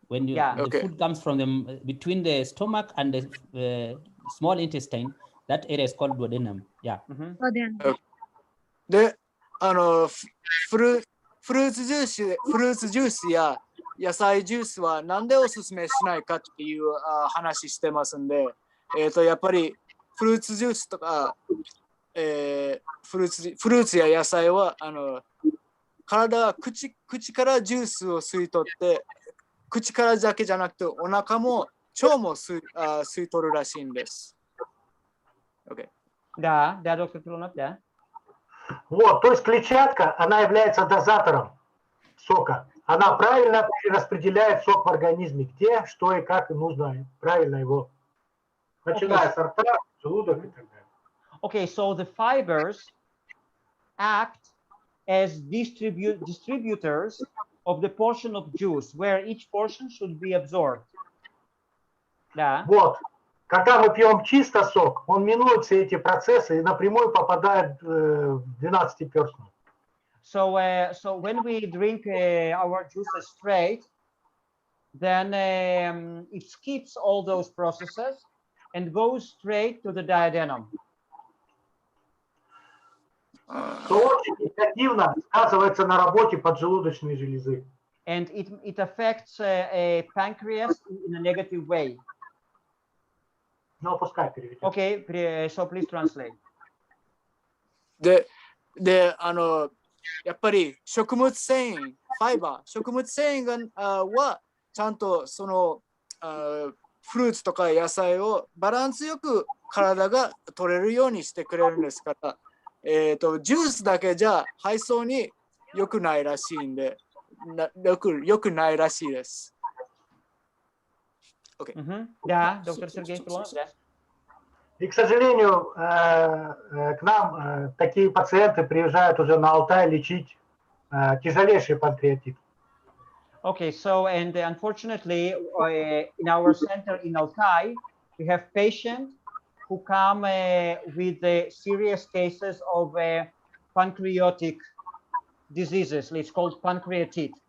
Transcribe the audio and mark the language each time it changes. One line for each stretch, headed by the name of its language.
English: When the food comes from between the stomach and the small intestine, that area is called duodenum. Yeah. Duodenum.
Japanese: で、フルーツジュースや野菜ジュースはなんでおすすめしないかっていう話してますんで、やっぱりフルーツジュースとか、フルーツや野菜は体は口からジュースを吸い取って、口からだけじゃなくてお腹も腸も吸い取るらしいんです。
English: Okay.
Russian: Да, доктор Филонов, да. Вот, то есть клетчатка, она является дозатором сока. Она правильно распределяет сок в организме, где, что и как нужно правильно его, начиная с рта, желудок и так далее.
English: Okay, so the fibers act as distributors of the portion of juice, where each portion should be absorbed.
Russian: Да. Вот. Когда мы пьем чисто сок, он минует все эти процессы и напрямую попадает в 12-перстную.
English: So when we drink our juices straight, then it skips all those processes and goes straight to the duodenum.
Russian: Что очень негативно сказывается на работе поджелудочной железы.
English: And it affects pancreas in a negative way.
Russian: Ну, пускай переведет.
English: Okay, so please translate.
Japanese: で、やっぱり食物繊維、ファイバー、食物繊維はちゃんとそのフルーツとか野菜をバランスよく体が取れるようにしてくれるんですから、ジュースだけじゃ配送に良くないらしいんで、良くないらしいです。
English: Okay.
Russian: Да, доктор Сергей Филонов, да. И, к сожалению, к нам такие пациенты приезжают уже на Алтай лечить тяжелейший панкреатит.
English: Okay, so and unfortunately, in our center in Altai, we have patients who come with serious cases of pancreatic diseases. It's called pancreatitis.